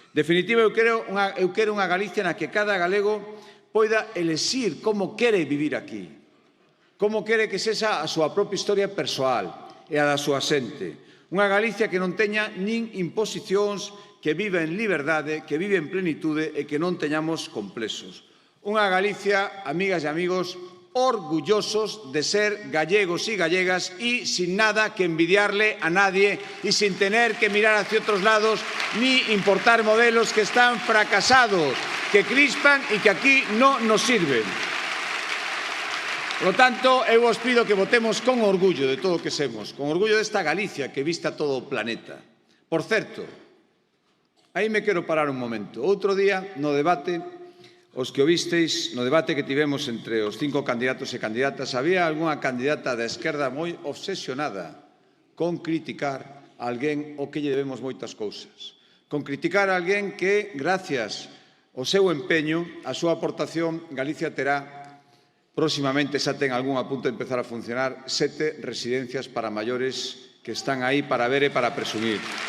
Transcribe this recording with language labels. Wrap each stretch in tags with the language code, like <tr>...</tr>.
<gl>Definitiva, eu quero unha Galicia na que cada galego poida elexir como quere vivir aquí, como quere que sexa a súa propia historia persoal e a da súa xente. Unha Galicia que non teña nin imposicións, que vive en liberdade, que vive en plenitude e que non teñamos complexos. Unha Galicia, amigas e amigos, orgullosos de ser</gl> <es>gallegos y gallegas y sin nada que envidiarle a nadie y sin tener que mirar hacia otros lados ni importar modelos que están fracasados, que crispan y que aquí no nos sirven. Por lo tanto,</es> <gl>eu vos pido que votemos con orgullo de todo o que somos, con orgullo desta Galicia que vista todo o planeta. Por certo, aí me quero parar un momento. Outro día, no debate, os que o visteis, no debate que tivemos entre os 5 candidatos e candidatas, había algunha candidata da esquerda moi obsesionada con criticar a alguén o que lle debemos moitas cousas. Con criticar a alguén que, gracias ao seu empeño, a súa aportación, Galicia terá, próximamente xa ten algún a punto de empezar a funcionar, 7 residencias para maiores que están aí para ver e para presumir.</gl>